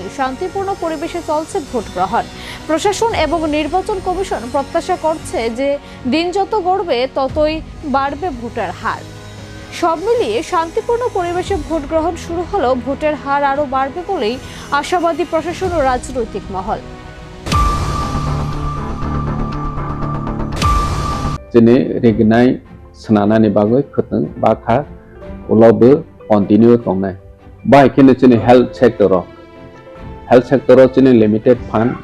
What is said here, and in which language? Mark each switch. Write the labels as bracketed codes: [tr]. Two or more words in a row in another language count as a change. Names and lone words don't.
[bn] শান্তিপূর্ণ পরিবেশে চলছে ভোট গ্রহণ। প্রশাসন এবং নির্বাচন কমিশন প্রত্যাশা করছে যে দিন যত গড়বে ততই বাড়বে ভোটের হার। সব মিলিয়ে শান্তিপূর্ণ পরিবেশে ভোট গ্রহণ শুরু হলেও ভোটের হার আরও বাড়বে বলেই আশাবাদী প্রশাসন ও রাজনৈতিক মহল। [trp] Jene regnai senana ni bagoi khuteng bakha ulobe continue tongnai. Bai kene jene [en] health sector [trp] jene [en] limited fund